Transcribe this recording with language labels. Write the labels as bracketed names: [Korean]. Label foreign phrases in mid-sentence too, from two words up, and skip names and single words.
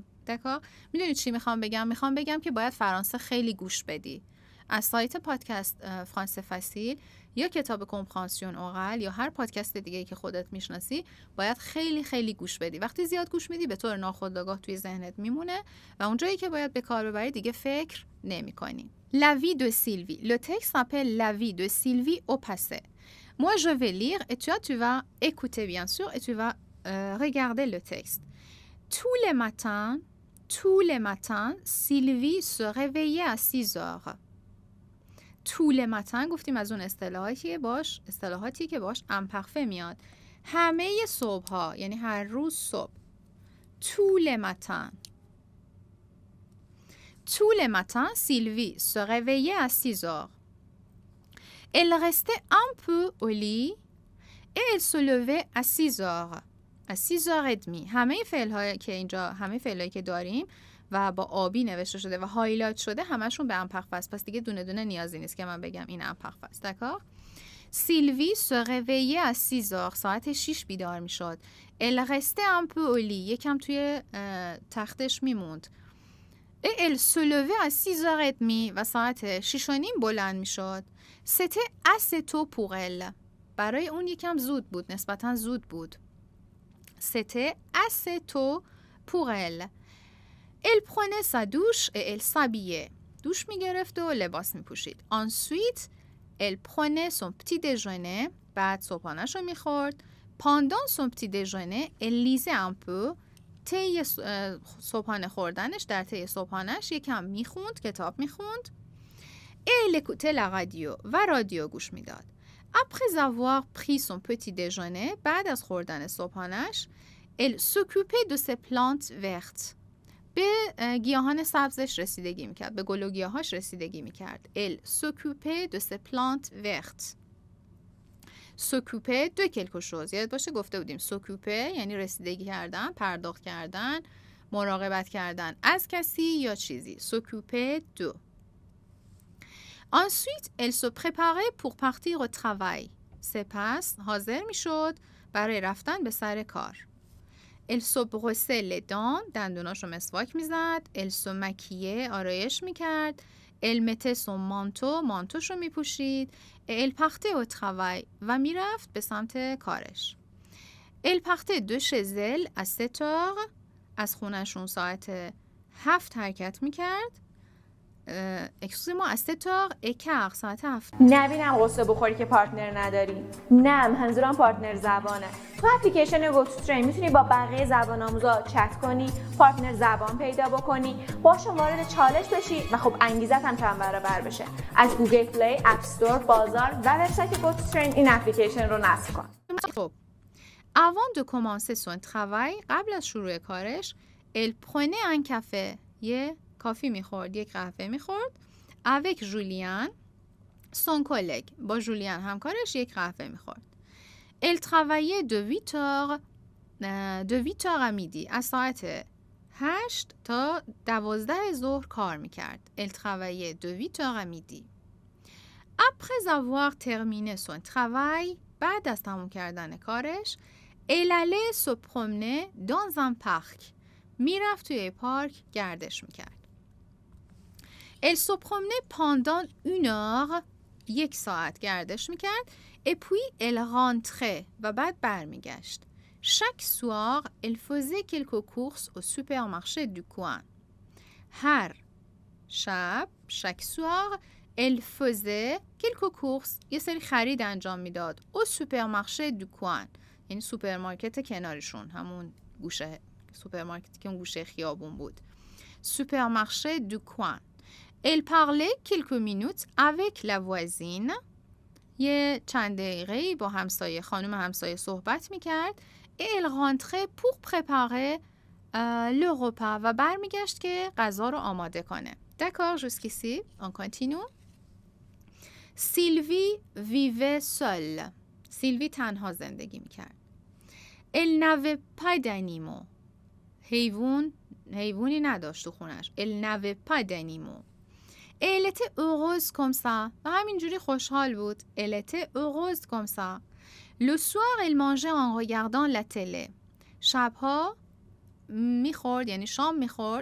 [Persian] دکا، میدونید چی میخوام بگم؟ میخوام بگم که باید فرانسه خیلی گوش بدی. از سایت پادکست فرانسه فسیل یا کتاب [French] compréhension orale [Persian] یا هر پادکست دیگه‌ای که خودت میشناسی باید خیلی خیلی گوش بدی. وقتی زیاد گوش میدی به طور ناخودآگاه توی ذهنت میمونه و اونجایی که باید به کار ببری دیگه فکر نمی‌کنی. [French] La vie de Sylvie. Le texte s'appelle La vie de Sylvie au passé. Moi je vais lire et tu vas écouter bien sûr et tu vas regarder le texte. Tous les matins, Sylvie se réveillait à 6 heures. [Persian] طول متن گفتیم از اون اصطلاحاتی که باش امپرفه میاد. همه صبح ها، یعنی هر روز صبح. [French] Tous les matins. Tous les matins, Sylvie se réveillait à 6 heures. Elle restait un peu au lit et elle se levait à 6 heures. À 6 heures et demie. [Persian] همه فعل‌هایی که اینجا، همه فعل‌هایی که داریم و با آبی نوشته شده و هایلایت شده همشون به امپرفکت. پس دیگه دونه دونه نیازی نیست که من بگم این امپرفکت. [French] دکار؟ سیلوی se réveillait à 6 heures. [Persian] ساعت 6 بیدار می شد. [French] Elle restait un peu au lit. [Persian] یکم توی تختش میموند. [French] Et elle se levait à 6 heures et demie. [Persian] و ساعت 6 و نیم بلند می شد. [French] C'était assez tôt pour elle. [Persian] برای اون یکم زود بود. نسبتاً زود بود. [French] C'était assez tôt pour elle. Elle prenait sa douche et elle s'habillait. [Persian] دوش می گرفت و لباس می پوشید. [French] Ensuite, elle prenait son petit déjeuner. [Persian] بعد صبحانه‌ش رو می خورد. [French] Pendant son petit déjeuner, elle lisait un peu. [Persian] طی صبحانه خوردنش، در طی صبحانه‌اش یکم می خوند، کتاب می خوند. [French] Et elle écoutait la radio. [Persian] و رادیو گوش می داد. [French] Après avoir pris son petit déjeuner, [Persian] بعد از خوردن صبحانه‌اش, [French] elle s'occupait de ses plantes vertes. [Persian] به گیاهان سبزش رسیدگی میکرد، به گل و گیاهاش رسیدگی میکرد. [French] Elle s'occupait de ses plantes vertes. s'occuper de quelque chose. [Persian] یاد باشه گفته بودیم s'occuper یعنی رسیدگی کردن، پرداخت کردن، مراقبت کردن از کسی یا چیزی. [French] s'occuper de. Ensuite, elle se préparait pour partir au travail. [Persian] سپس حاضر میشد برای رفتن به سر کار. [French] Elle se brossait les dents. [Persian] دندوناشو مسواک میزد. [French] Elle se maquillait. [Persian] آرایش میکرد. [French] Elle mettait son manteau. [Persian] مانتوشو میپوشید. [French] Et elle partait au travail. [Persian] و میرفت به سمت کارش. [French] Elle partait de chez elle à 7 heures. [Persian] از خونهشون ساعت 7 حرکت میکرد. [French] excusez-moi, à 7h15 ساعت 7. [Persian] نبینم غصه بخوری که پارتنر نداری. نه، منظورم پارتنر زبانه. تو اپلیکیشن گوتوترین میتونی با بقیه زبان آموزا چت کنی، پارتنر زبان پیدا بکنی، باشون وارد چالش بشی و خب انگیزت هم چند برابر بشه. از گوگل پلی، اپ استور، بازار و وبسایت گوتوترین این اپلیکیشن رو نصب کن. [French] خب avant de commencer son travail, [Persian] قبل از شروع کارش, [French] elle prenait un café. [Persian] یه کافی میخورد، یک قهوه میخورد. [French] avec Julien son collègue. [Persian] با جولیان همکارش یک قهوه میخورد. [French] elle travaillait de 8 heures à midi. از ساعت 8 تا 12 ظهر کار میکرد. elle travaillait de 8 heures à midi. après avoir terminé son travail, [Persian] بعد از تموم کردن کارش, [French] elle allait se promener dans un parc. [Persian] میرفت توی پارک گردش میکرد. [French] Elle se promenait pendant 1 heure. [Persian] 1 ساعت گردش میکرد. [French] Et puis elle rentrait. [Persian] و بعد برمیگشت. [French] Chaque soir, elle faisait quelques courses au supermarché du coin. [Persian] هر شب, [French] chaque soir, elle faisait quelques courses. [Persian] یه سری خرید انجام میداد. [French] Au supermarché du coin. [Persian] یعنی سوپرمارکت کنارشون. همون گوشه سوپرمارکتی که اون گوشه خیابون بود. [French] Supermarché du coin. Elle parlait quelques minutes avec la voisine. [Persian] یه چند دقیقه‌ای با همسایه، خانم همسایه صحبت میکرد. [French] Et elle rentrait pour préparer le repas. [Persian] و برمیگشت که غذا رو آماده کنه. [French] D'accord, jusqu'ici, on continue. Sylvie vivait seule. [Persian] سیلوی تنها زندگی میکرد. [French] Elle n'avait pas d'animaux. [Persian] حیوانی نداشت تو خونش. [French] Elle n'avait pas d'animaux. Elle était heureuse comme ça. [Persian] و همینجوری خوشحال بود. [French] Elle était heureuse comme ça. Le soir, elle mangeait en regardant la télé. [Persian] شبها میخورد، یعنی شام میخورد.